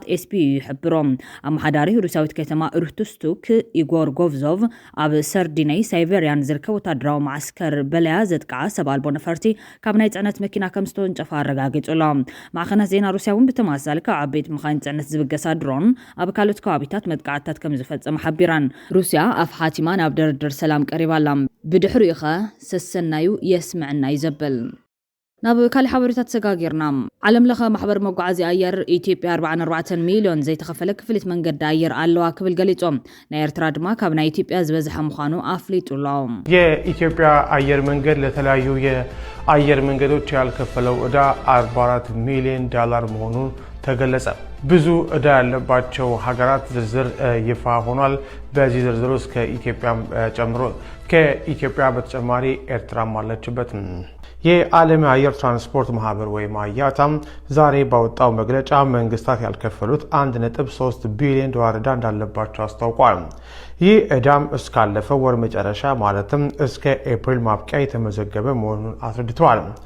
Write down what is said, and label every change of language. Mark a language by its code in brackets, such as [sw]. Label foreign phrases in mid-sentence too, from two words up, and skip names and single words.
[ti] ኤስፒዩ ይሕብሮም ኣመሓዳሪ ሩስያዊት ከተማ ሩስቱክ ኢጎር ጎቭዞቭ ኣብ ሰርዲነይ ሳይቤርያን ዝርከብ ወታደራዊ ማዕስከር በለያ ዘጥቃዓ ሰብ ኣልቦ ነፈርቲ ካብ ናይ ጽዕነት መኪና ከም ዝተወንጨፋ ኣረጋጊጹሎም ማዕኸናት ዜና ሩስያ እውን ብተመሳሳሊ ካብ ዓበይቲ መኻይን ጽዕነት ዝብገሳ ድሮን ኣብ ካልኦት ከባቢታት መጥቃዕትታት ከም ዝፈጸመ ሓቢራን ሩስያ ኣፍ ሓቲማ ናብ ድርድር ሰላም ቀሪባላ ብድሕሪኡ ኸ ሰሰናዩ የስምዕና ይዘብል ናብ ካልእ ሓበሬታት ተሰጋጊርና ዓለም ለኸ ማሕበር መጓዓዝያ ኣየር ኢትዮጵያ 44 ሚልዮን ዘይተኸፈለ ክፍሊት መንገዲ ኣየር ኣለዋ ክብል ገሊጾም ናይ ኤርትራ ድማ ካብ ናይ ኢትዮጵያ ዝበዝሐ ምዃኑ አፍሊጡሎም [am] የኢትዮጵያ አየር መንገድ ለተለያዩ የአየር መንገዶች ያልከፈለው ዕዳ $44 ሚሊዮን መሆኑን ተገለጸ። ብዙ ዕዳ ያለባቸው ሀገራት ዝርዝር ይፋ ሆኗል። በዚህ ዝርዝር ውስጥ ከኢትዮጵያ በተጨማሪ ኤርትራም አለችበት። የዓለም አየር ትራንስፖርት ማህበር ወይም አያታም ዛሬ ባወጣው መግለጫ መንግስታት ያልከፈሉት $1.3 ቢሊዮን ዕዳ እንዳለባቸው አስታውቋል። ይህ ዕዳም እስካለፈው ወር መጨረሻ ማለትም እስከ ኤፕሪል ማብቂያ የተመዘገበ መሆኑን አስረድተዋል።